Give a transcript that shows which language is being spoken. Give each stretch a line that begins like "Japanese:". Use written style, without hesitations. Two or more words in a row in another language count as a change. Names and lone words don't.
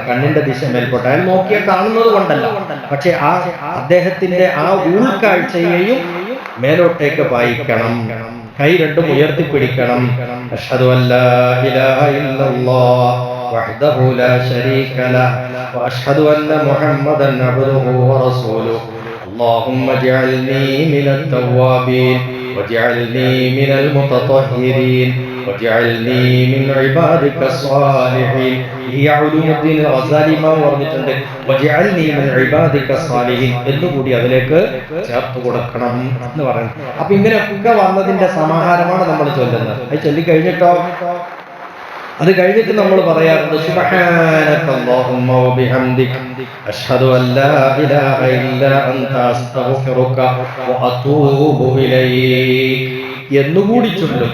Malayalam: കണ്ണിന്റെ ദിശ മേൽപോട്ട് അയാൾ നോക്കിയാൽ കാണുന്നത് കൊണ്ടല്ല, പക്ഷെ ആ അദ്ദേഹത്തിന്റെ ആ ഉൾക്കാഴ്ചയെയും മേലോട്ടേക്ക് പായിക്കണം, കൈ രണ്ടും ഉയർത്തിപ്പിടിക്കണം.
Arabic: أشهد أن لا إله إلا الله وحده لا شريك له وأشهد أن محمدا عبده ورسوله اللهم اجعلني من التوابين واجعلني من المتطهرين واجعلني من عبادك الصالحين.
Malayalam: ഈ ഉലൂമുദ്ദീൻ ഗസാലി ഇമാം പറഞ്ഞിട്ടുണ്ട്
Arabic: واجعلني من عبادك الصالحين
Malayalam: എന്നുകൂടി അതിലേക്ക് ചേർത്ത് കൊടുക്കണം എന്ന് പറയുന്നത്. അപ്പൊ ഇങ്ങനെയൊക്കെ വന്നതിന്റെ സമാഹാരമാണ് നമ്മൾ ചൊല്ലുന്നത്. അത് ചൊല്ലിക്കഴിഞ്ഞിട്ടോ, അത് കഴിഞ്ഞിട്ട് നമ്മൾ പറയാറുണ്ട്
Arabic: سبحانك اللهم وبحمدك أشهد أن لا إله إلا أنت أستغفرك وأتوب إليك
Malayalam: എന്നുകൂടി ചൊല്ലും.